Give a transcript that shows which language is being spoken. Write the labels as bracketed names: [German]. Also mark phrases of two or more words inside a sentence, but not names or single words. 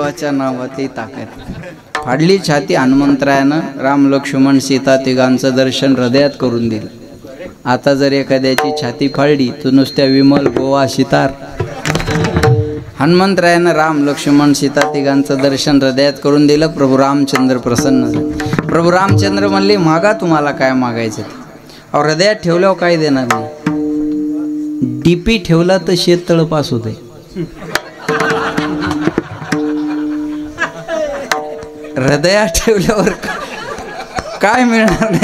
[Marathi] रामाच्या नावातली ताकद. फाडली छाती हनुमंतरायानं राम लक्ष्मण सीता तिघांचं दर्शन हृदयात करून दिलं. आता जर एखाद्याची छाती फाडली तर नुसत्या विमल गोवा शितार. हनुमंतरायानं राम लक्ष्मण सीता तिघांचं दर्शन हृदयात करून दिलं. प्रभू रामचंद्र प्रसन्न झाले. प्रभू रामचंद्र म्हणले मागा तुम्हाला काय मागायचं. अहो हृदयात ठेवल्यावर काय देणार नाही. डीपी ठेवला तर शेततळ पास होते. हृदयात ठेवल्यावर काय मिळणार नाही.